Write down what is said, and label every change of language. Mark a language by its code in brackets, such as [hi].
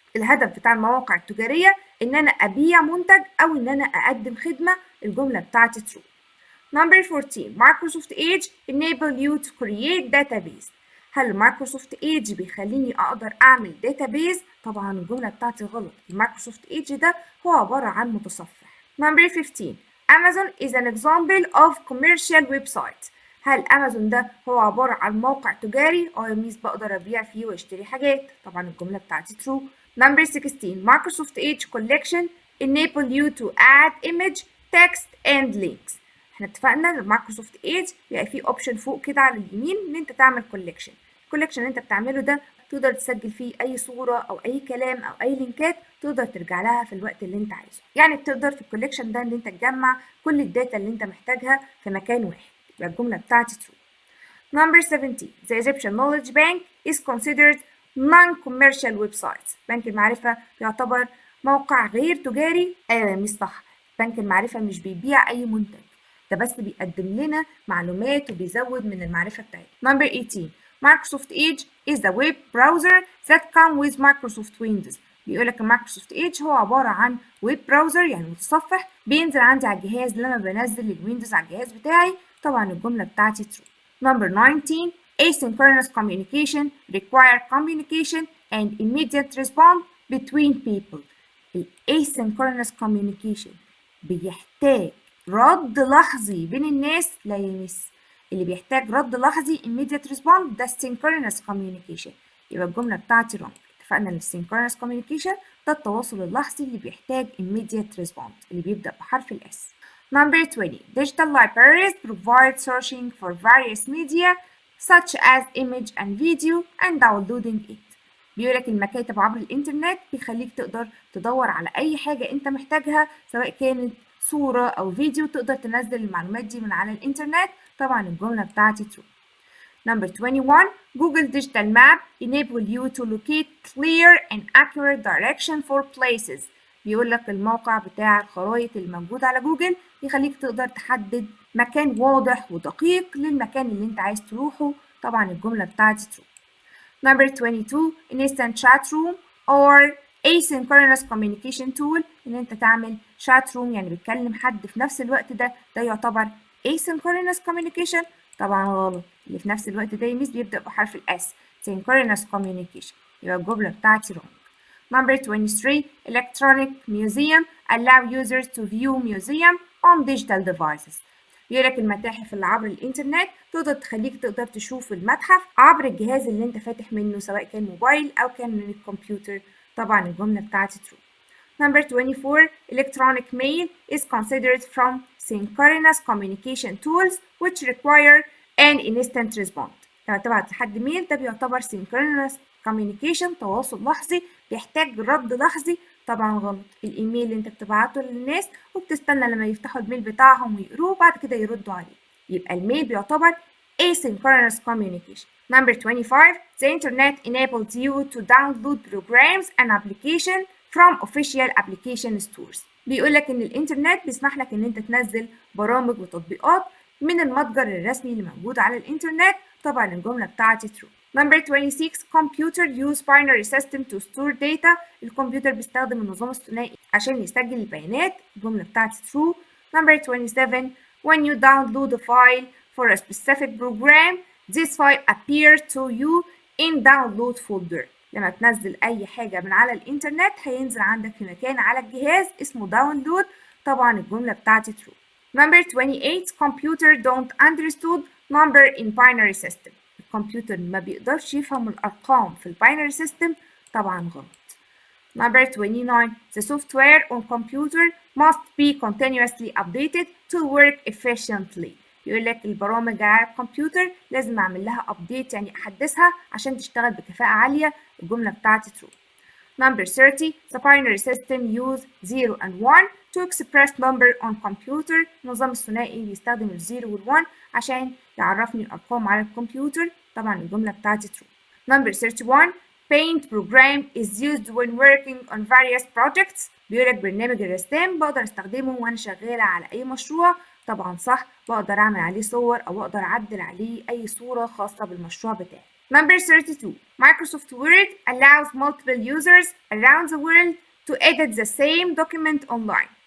[ar] الهدف بتاع المواقع التجارية إن أنا أبيع منتج أو إن أنا أقدم خدمة. الجملة بتاعتي [en] true. Number 14 Microsoft Edge enable you to create database. [ar] هل مايكروسوفت ايدج بيخليني اقدر اعمل داتابيز؟ طبعا الجمله بتاعتي غلط. المايكروسوفت ايدج ده هو عباره عن متصفح. [en] Number 15 Amazon is an example of commercial website. [ar] هل امازون ده هو عباره عن موقع تجاري؟ يا ميس بقدر ابيع فيه واشتري حاجات. طبعا الجمله بتاعتي [en] true. Number 16 Microsoft Edge collection enable you to add image, text and links. [ar] احنا اتفقنا ان مايكروسوفت ايدج بيبقى فيه اوبشن فوق كده على اليمين ان انت تعمل كولكشن. الكولكشن اللي انت بتعمله ده تقدر تسجل فيه اي صوره او اي كلام او اي لينكات تقدر ترجع لها في الوقت اللي انت عايزه. يعني بتقدر في الكولكشن ده ان انت تجمع كل الداتا اللي انت محتاجها في مكان واحد. يبقى الجمله بتاعتي [en] true. Number 17 The Egyptian Knowledge Bank is considered non-commercial website. [ar] بنك المعرفة يعتبر موقع غير تجاري. ايوه يا ميس صح. بنك المعرفة مش بيبيع اي منتج، ده بس بيقدم لنا معلومات وبيزود من المعرفة بتاعتنا. [en] Number 18 Microsoft Edge is the web browser that comes with Microsoft Windows. [ar] بيقولك المايكروسوفت ايدج هو عبارة عن ويب براوزر يعني متصفح بينزل عندي على الجهاز لما بنزل الويندوز على الجهاز بتاعي. طبعا الجملة بتاعتي [en] true. Number 19 asynchronous communication require communication and immediate response between people. [ar] ال [en] asynchronous communication [ar] بيحتاج رد لحظي بين الناس لا يمس. اللي بيحتاج رد لحظي [en] immediate response [ar] ده [en] synchronous communication. [ar] يبقى الجملة بتاعتي [en] wrong. [ar] اتفقنا ان [en] synchronous communication [ar] ده التواصل اللحظي اللي بيحتاج [en] immediate response [ar] اللي بيبدأ بحرف ال S. [en] Number 20 digital libraries provide searching for various media such as image and video and downloading it. [ar] بيقولك المكاتب عبر الإنترنت بيخليك تقدر تدور على أي حاجة أنت محتاجها سواء كانت صورة أو فيديو تقدر تنزل المعلومات دي من على الإنترنت. طبعا الجملة بتاعتي [en] true. Number 21 Google Digital Map enable you to locate clear and accurate direction for places. [ar] بيقولك الموقع بتاع الخرائط الموجود على جوجل يخليك تقدر تحدد مكان واضح ودقيق للمكان اللي انت عايز تروحه. طبعا الجملة بتاعتي [en] true. Number 22 instant chat room or asynchronous communication tool [ar] ان انت تعمل [en] chat room [ar] يعني بتكلم حد في نفس الوقت ده يعتبر [en] asynchronous communication. [ar] طبعا غلط. اللي في نفس الوقت ده يميز بيبدأ بحرف ال S [en] synchronous communication. [ar] يبقى الجملة بتاعتي [en] wrong. Number 23 electronic museum allow users to view museum on digital devices. [ar] بيقولك المتاحف اللي عبر الإنترنت تقدر تخليك تشوف المتحف عبر الجهاز اللي انت فاتح منه سواء كان موبايل أو كان من الكمبيوتر. طبعا الجملة بتاعتي [en] true. Number 24 electronic mail is considered from synchronous communication tools which require an instant response. [ar] لما تبعت لحد ميل ده بيعتبر [en] synchronous communication [ar] تواصل لحظي بيحتاج رد لحظي. طبعا غلط. الايميل اللي انت بتبعته للناس وبتستنى لما يفتحوا الميل بتاعهم ويقروه وبعد كده يردوا عليه. يبقى الميل بيعتبر [en] asynchronous communication. Number 25 the internet enables you to download programs and applications from official application stores. [ar] بيقولك ان الانترنت بيسمح لك ان انت تنزل برامج وتطبيقات من المتجر الرسمي اللي موجود على الانترنت. طبعا الجملة بتاعتي [en] true. Number 26 computer use binary system to store data. [ar] الكمبيوتر بيستخدم النظام الثنائي عشان يسجل البيانات. الجملة بتاعتي [en] true. Number 27 when you download a file for a specific program this file appears to you in download folder. [ar] لما تنزل أي حاجة من على الإنترنت هينزل عندك في مكان على الجهاز اسمه download. طبعا الجملة بتاعتي [en] true. Number 28 computer don't understand number in binary system. [ar] الكمبيوتر ما بيقدرش يفهم الأرقام في الباينري سيستم. طبعا غلط. [en] Number 29 the software on computer must be continuously updated to work efficiently. [ar] يقول لك البرامج على الكمبيوتر لازم أعمل لها update يعني أحدثها عشان تشتغل بكفاءة عالية. الجملة بتاعتي [en] true. Number 30 the binary system use 0 and 1 to express number on computer. [ar] النظام الثنائي بيستخدم ال0 وال1 عشان يعرفني الأرقام على الكمبيوتر. طبعا الجملة بتاعتي [en] true. Number 31 Paint program is used when working on various projects. [ar] بيقولك برنامج الرسام بقدر استخدمه وانا شغالة على أي مشروع. طبعا صح. بقدر أعمل عليه صور أو أقدر أعدل عليه أي صورة خاصة بالمشروع بتاعي. [en] Number 32 Microsoft Word allows multiple users around the world to edit the same document online.